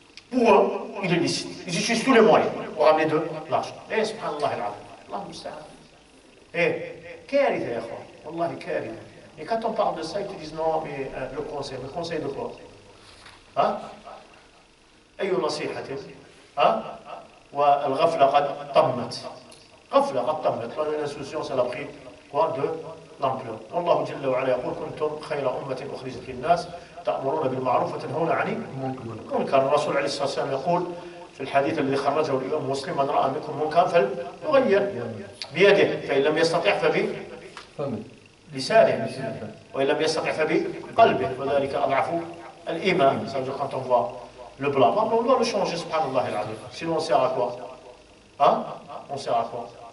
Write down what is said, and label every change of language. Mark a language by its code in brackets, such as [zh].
[fr] Pour eux, il est licite. Ils utilisent tous les moyens pour ramener de l'argent. [ar] Eh, subhanallah al-azim. Allah musta'an. Eh, كارثة يا أخوان, والله كارثة. [fr] Et quand on parle de ça, ils te disent non, mais le conseil de quoi? Hein? [ar] أي نصيحة؟ hein? والغفلة قد طمت. غفلة قد طمت. [fr] L'insouciance, elle a pris quoi? De l'ampleur. [ar] والله جل وعلا يقول كنتم خير أمة أخرجت للناس تأمرون بالمعروف وتنهون عن المنكر. الرسول عليه الصلاة والسلام يقول في الحديث الذي خرجه الإمام مسلم من رأى منكم منكرا فليغير بيده فإن لم يستطع فبلسانه وإن لم يستطع فبقلبه وذلك أضعف الإيمان. [fr] Ça veut dire quand on voit le blanc, on doit le changer, subhanallah al-azim. Sinon on sert à quoi? Hein? On sert à quoi?